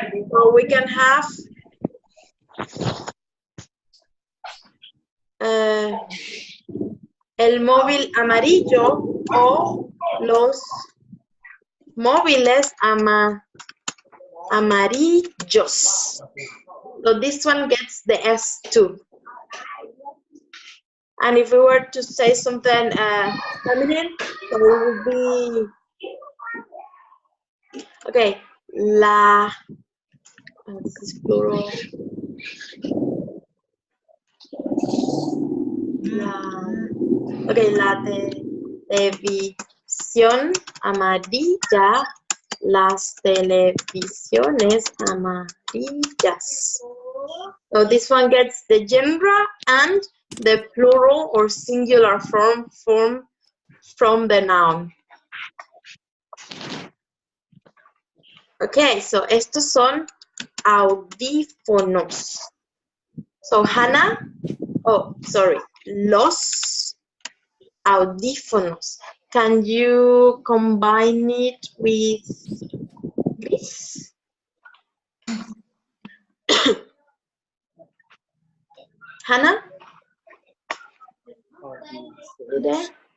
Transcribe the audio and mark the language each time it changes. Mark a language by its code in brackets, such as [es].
[en] So we can have [es] el móvil amarillo o los móviles amarillos. [en] So this one gets the S too. And if we were to say something feminine, so it would be, okay, this is plural. [es] La televisión amarilla, las televisiones amarillas. [en] So this one gets the gender and the plural or singular form from the noun. Okay, so [es] estos son audífonos. [en] So Hannah, los audífonos. Can you combine it with this? Hannah? You there?